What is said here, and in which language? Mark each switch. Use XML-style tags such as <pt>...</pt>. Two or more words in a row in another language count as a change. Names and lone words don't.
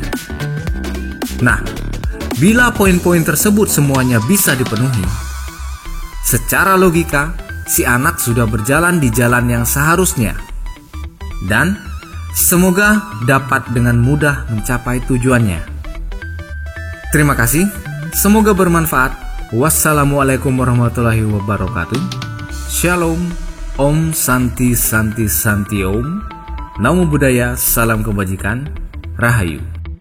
<id>Nah, bila poin-poin tersebut semuanya bisa dipenuhi, secara logika, si anak sudah berjalan di jalan yang seharusnya. Dan semoga dapat dengan mudah mencapai tujuannya. Terima kasih, semoga bermanfaat.</id> <ar>والسلام عليكم ورحمة الله وبركاته.</ar> <id>Shalom,</id> <sa>ॐ शान्तिः शान्तिः शान्तिः ॐ.</sa> <pi>Namo Buddhaya,</pi> <id>salam kebajikan, Rahayu.</id>